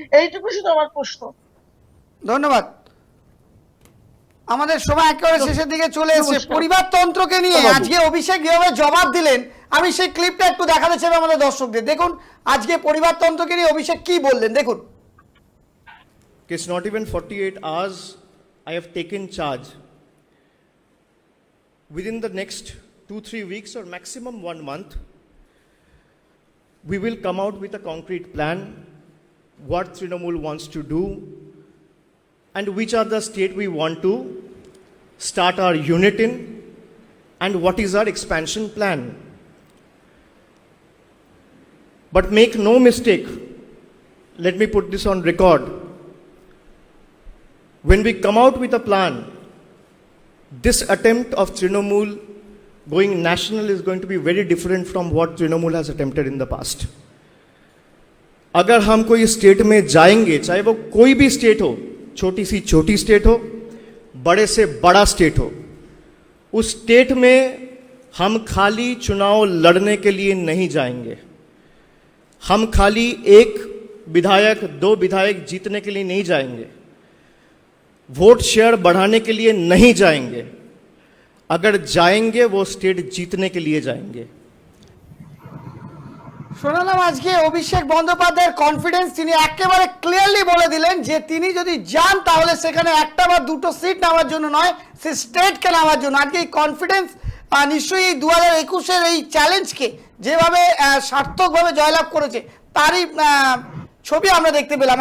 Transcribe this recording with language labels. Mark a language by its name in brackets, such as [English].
[Bangla] এইটুকু শুধু আমার প্রশ্ন। ধন্যবাদ। আমাদের সময় একেবারে শেষের দিকে চলে এসেছে। পরিবারতন্ত্রকে নিয়ে আজকে অভিষেক যেভাবে জবাব দিলেন, আমি সেই ক্লিপটা একটু দেখাতে চাই আমাদের দর্শকদের। দেখুন আজকে পরিবারতন্ত্রকে নিয়ে অভিষেক কি বললেন, দেখুন। [English] It's not even 48 hours I have taken charge. Within the next 2-3 weeks or maximum 1 month, we will come out with a concrete plan, what Trinamool wants to do, and which are the state we want to start our unit in, and what is our expansion plan. But make no mistake, let me put this on record. When we come out with a plan, this attempt of Trinamool going national is going to be very different from what Trinamool has attempted in the past. [Hindi] अगर हम कोई state में जाएंगे, चाहे वो कोई भी state हो, छोटी सी छोटी स्टेट हो, बड़े से बड़ा स्टेट हो, उस स्टेट में हम खाली चुनाव लड़ने के लिए नहीं जाएंगे। हम खाली एक विधायक, 2 विधायक जीतने के लिए नहीं जाएंगे। वोट शेयर बढ़ाने के लिए नहीं जाएंगे। अगर जाएंगे वो स्टेट जीतने के लिए जाएंगे। [Bangla] শোনালাম আজকে অভিষেক বন্দ্যোপাধ্যায়ের কনফিডেন্স, তিনি একেবারে ক্লিয়ারলি বলে দিলেন যে তিনি যদি যান তাহলে সেখানে একটা বা দুটো সিট নেওয়ার জন্য নয়, সে স্টেটকে নেওয়ার জন্য। আজকে এই কনফিডেন্স নিশ্চয়ই 2021-এর এই চ্যালেঞ্জকে যেভাবে সার্থকভাবে জয়লাভ করেছে তারই ছবি আমরা দেখতে পেলাম।